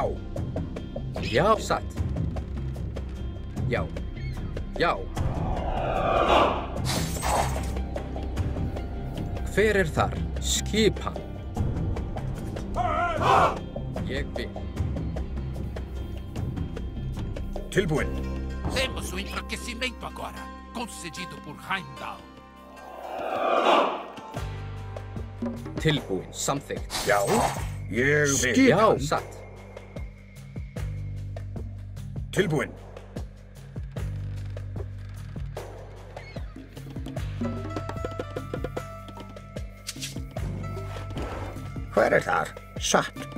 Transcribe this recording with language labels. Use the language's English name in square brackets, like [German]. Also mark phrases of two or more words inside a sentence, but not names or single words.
[Icelandic] Já, satt. Já. Já. Hver þar? Skipan. Ég vil. Tilbúin. [Portuguese] Temos o enfraquecimento agora, concedido por Heimdall. [Icelandic] Tilbúin. Samþykkt. Já. Ég vil. Já, satt. Tilbúin. Hver þar? Satt.